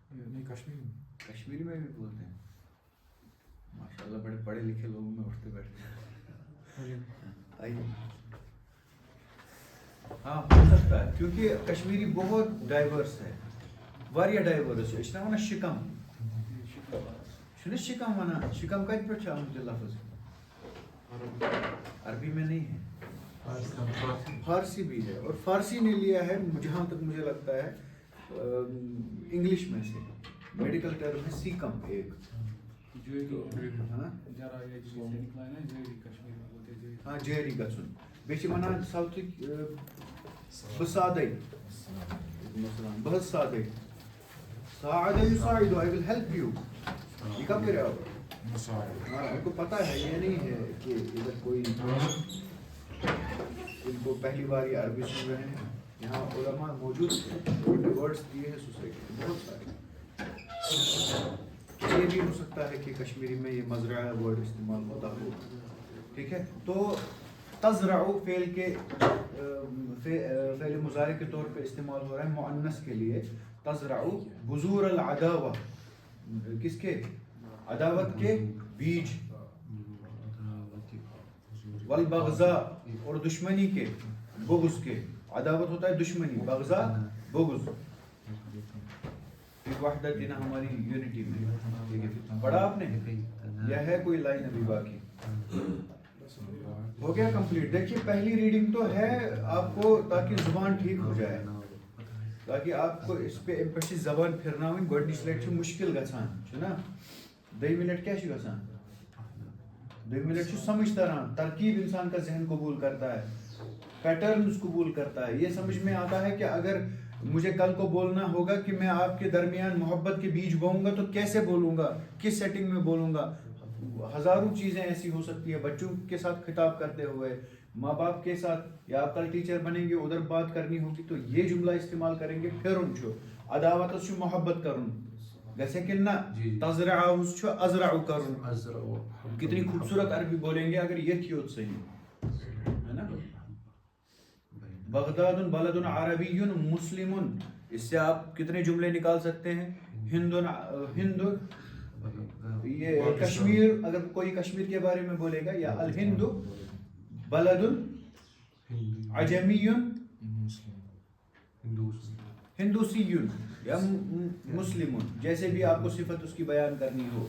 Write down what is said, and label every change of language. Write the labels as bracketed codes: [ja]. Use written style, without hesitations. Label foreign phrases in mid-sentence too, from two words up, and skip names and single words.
[ur] نہیں کشمیری میں. کشمیری میں بھی بولتے ہیں. ماشاء اللہ بڑے پڑھے لکھے لوگوں میں اٹھتے بیٹھتے ہیں. آئیے. ہاں ہو سکتا ہے کیونکہ کشمیری بہت ڈائیورس ہے، [ks] واریاہ ڈائیورس ہے. اس نے ونان شکم، چھُنہٕ شکم ونان؟ شکم کتہِ پٮ۪ٹھ چھُ آمُت یہ لفظ؟ [ur] عربی میں نہیں ہے، فارسی بھی ہے. اور فارسی نے لیا ہے جہاں تک مجھے لگتا ہے انگلش میں سے. میڈیکل ٹرم ہے سیکم ایک. ہاں [ks] جیری گژھُن. بیٚیہِ چھِ وَنان ساوتھٕکۍ بہٕ سادَے، بہٕ حظ سادَے، [ar] ساعدَ یُساعِدُ، [en] I will help you. [ur] یہ کب کرے آپ؟ ہاں ان کو پتہ ہے، یہ نہیں ہے کہ ادھر کوئی ان کو پہلی بار یہ عربی سن رہے ہیں. یہاں علماء موجود ہیں، ورڈس دیے ہیں سوسائٹی میں بہت سارے. یہ بھی ہو سکتا ہے کہ کشمیری میں یہ مزرعہ ورڈ استعمال ہوتا ہو. ٹھیک ہے. تو تزرع فعل کے فعل مضارع کے طور پہ استعمال ہو رہا ہے مؤنث کے لیے. [ar] تزرع بذور العداوہ، [ur] کس کے؟ عداوت کے بیج. والبغضاء، اور دشمنی کے، بغض کے. عداوت ہوتا ہے دشمنی، بغضاء بغض. [ar] فی وحدتنا [ur] ہماری یونٹی میں. ٹھیک ہے, پڑھا آپ نے یا ہے کوئی لائن ابھی باقی؟ ہو گیا کمپلیٹ. دیکھیے پہلی ریڈنگ تو ہے آپ کو تاکہ زبان ٹھیک ہو جائے, تاکہ آپ کو اس پہ پچھلی زبان [ks] پھرناوٕنۍ گۄڈنِچ لٹہِ چھُ مشکل گژھان چھُنا, دوٚیمہِ لٹہِ کیٛاہ چھُ گژھان؟ دوٚیمہِ لٹہِ چھُ سمجھ تران, [ur] ترکیب انسان کا ذہن قبول کرتا ہے, پیٹرنز قبول کرتا ہے. یہ سمجھ میں آتا ہے کہ اگر مجھے کل کو بولنا ہوگا کہ میں آپ کے درمیان محبت کے بیج بوؤں گا تو کیسے بولوں گا, کس سیٹنگ میں بولوں گا. ہزاروں چیزیں ایسی ہو سکتی ہیں, بچوں کے ساتھ خطاب کرتے ہوئے, ماں باپ کے ساتھ, یا آپ کل ٹیچر بنیں گے ادھر بات کرنی ہوگی تو یہ جملہ استعمال کریں گے. [ks] پھرن چھُ عداوتس چھُ محبت کرن گژھے کہ نہ, تزرعہس چھُ ازرع کرن. [ur] کتنی خوبصورت عربی بولیں گے اگر یہ یوت صحیح ہے نا. بغداد [ar] بلد عربی مسلم, [ur] اس سے آپ کتنے جملے نکال سکتے ہیں؟ ہند یہ کشمیر, اگر کوئی کشمیر کے بارے میں بولے گا, یا [ar] الہند بلد عجمی ہندوسی یا مسلم, [ur] جیسے بھی آپ کو صفت اس کی بیان کرنی ہو.